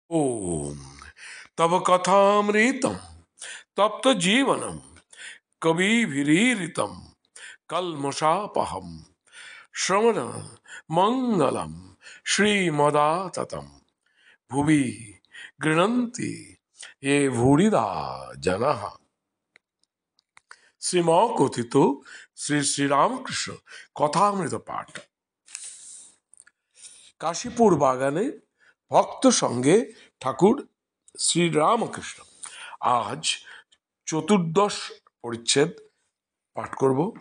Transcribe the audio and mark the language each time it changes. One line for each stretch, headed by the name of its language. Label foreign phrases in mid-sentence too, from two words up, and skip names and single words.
Sanskrit: ओम तव कथामृतम तप्त जीवनम कविभिरीरितम कल्मषापहम श्रवण मंगलम श्रीमदाततम भुवि गृह्णन्ति ये भूरिदा जनाः।
Bangla: শ্রীমকথিত শ্রী শ্রীরামকৃষ্ণ কথামৃত পাঠ। কাশীপুর বাগানে ভক্ত সঙ্গে ঠাকুর শ্রীরামকৃষ্ণ। আজ চতুর্দশ পরিচ্ছেদ পাঠ করব।